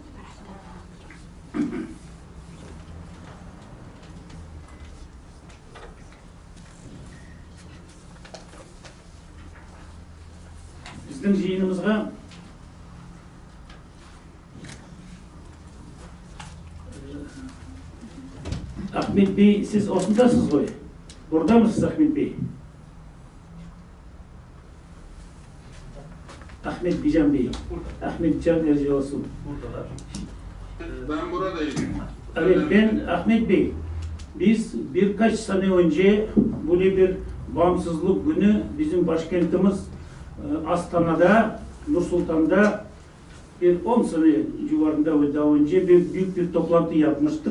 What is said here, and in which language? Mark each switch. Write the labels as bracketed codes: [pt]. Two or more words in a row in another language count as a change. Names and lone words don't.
[kk] Біздің жиынымызға Ахмет Бей, сіз осындасыз ғой? Ордамысыз, Ахмет Бей? [tr] Ahmet Bican Bey. Ahmet Can Erci olsun. Ben buradayım. Evet, ben Ahmet Bey. Biz birkaç sene önce böyle bir bağımsızlık günü bizim başkentimiz Astana'da, Nur Sultan'da bir 10 sene civarında ve daha önce büyük bir toplantı yapmıştık.